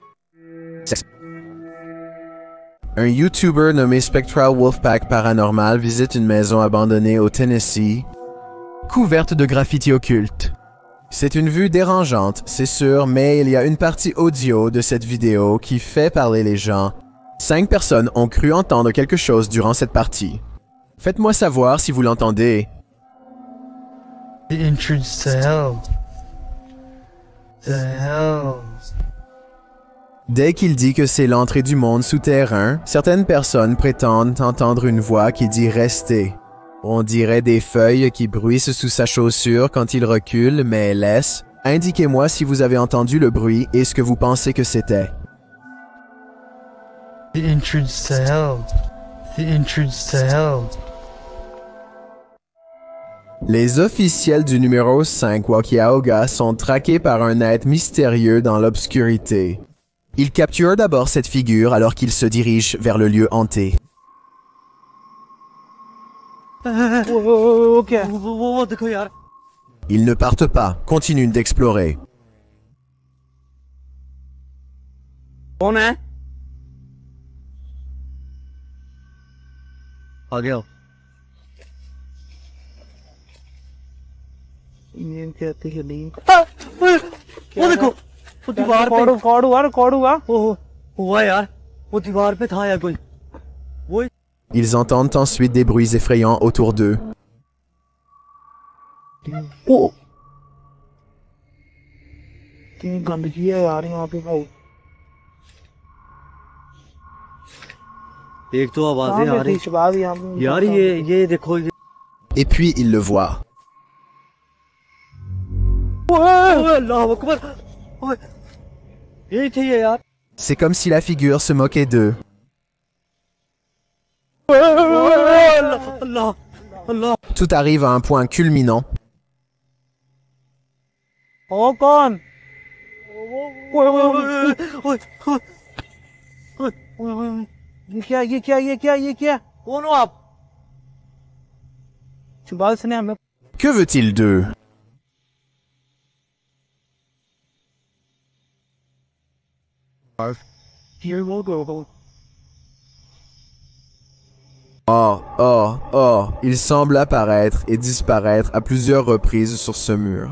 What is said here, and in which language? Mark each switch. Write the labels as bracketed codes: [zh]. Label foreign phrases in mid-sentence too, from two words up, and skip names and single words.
[fr] Un YouTuber nommé Spectral Wolfpack Paranormal visite une maison abandonnée au Tennessee, couverte de graffitis occultes. C'est une vue dérangeante, c'est sûr, mais il y a une partie audio de cette vidéo qui fait parler les gens. 5 personnes ont cru entendre quelque chose durant cette partie. Faites-moi savoir si vous l'entendez. [en] The entrance to hell. The hell. [fr] Dès qu'il dit que c'est l'entrée du monde souterrain, certaines personnes prétendent entendre une voix qui dit « Restez ». On dirait des feuilles qui bruissent sous sa chaussure quand il recule, mais laisse. Indiquez-moi si vous avez entendu le bruit et ce que vous pensez que c'était. [en] The entrance to hell. The entrance to hell. [fr] Les officiels du numéro 5 Wakiaoga sont traqués par un être mystérieux dans l'obscurité. Ils capturent d'abord cette figure alors qu'ils se dirigent vers le lieu hanté. Ils ne partent pas, continuent d'explorer. [hi] कौन है? आ गया। नींद कहती है नींद। वो देखो, वो दीवार पे रिकॉर्ड हुआ। ओह, हुआ यार, वो दीवार पे था या कोई। वो [fr] Ils entendent ensuite des bruits effrayants autour d'eux. [hi] ओ कितनी गंदगी है यार यहाँ पे भाई। एक तो आवाजें आ रही यार, ये देखो ये। [fr] Et puis ils le voient. [ar] الله أكبر, [hi] यही थी ये यार। [fr] C'est comme si la figure se moquait d'eux. [hi] अल्लाह अल्लाह। [fr] Tout arrive à un point culminant. [hi] ओ कौन? ये क्या कौन हो आप? सुभाष ने हमें [fr] Que veut-il d'eux? Oh, il semble apparaître et disparaître à plusieurs reprises sur ce mur.